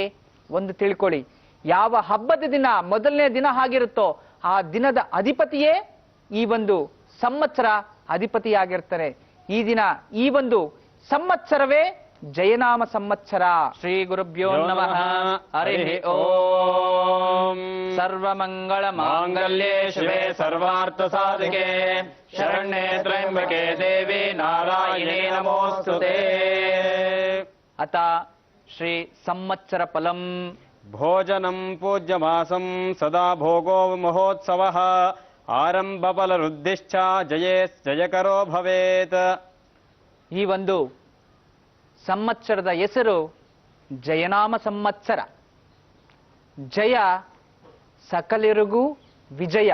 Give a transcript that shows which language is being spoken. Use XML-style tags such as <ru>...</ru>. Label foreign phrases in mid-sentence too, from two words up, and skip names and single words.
<kn>ಒಂದು ತಿಳ್ಕೊಳ್ಳಿ, ಯಾವ ಹಬ್ಬದ ದಿನ ಮೊದಲನೇ ದಿನ ಆಗಿರುತ್ತೋ ಆ ದಿನದ ಅಧಿಪತಿಯೇ ಈ ಒಂದು ಸಂವತ್ಸರ ಅಧಿಪತಿಯಾಗಿರ್ತಾರೆ. ಈ ದಿನ ಈ ಒಂದು ಸಂವತ್ಸರವೇ ಜಯನಾಮ ಸಂವತ್ಸರ.</kn> <sa>ಶ್ರೀ ಗುರುಭ್ಯೋ ನಮಃ. ಹರಿ ಓಂ. ಸರ್ವಮಂಗಳ ಮಾಂಗಲ್ಯೇ ಶಿವೆ ಸರ್ವಾರ್ಥ ಸಾಧಿಕೆ ಶರಣ್ಯೇ ತ್ರ್ಯಂಬಕೆ ದೇವಿ ನಾರಾಯಣೇ ನಮೋಸ್ತುತೇ. ಅತ ಶ್ರೀ ಸಂವತ್ಸರ ಫಲಂ ಭೋಜನಂ ಪೂಜ್ಯಮಾಸಂ ಸದಾ ಭೋಗೋ ಮಹೋತ್ಸವಃ ಆರಂಭ ಫಲವೃದ್ಧಿಶ್ಚ ಜಯಕರೋ ಭವೇತ್.</sa> <kn>ಈ ಒಂದು ಸಂವತ್ಸರದ ಹೆಸರು ಜಯನಾಮ ಸಂವತ್ಸರ. ಜಯ ಸಕಲರಿಗೂ ವಿಜಯ.</kn>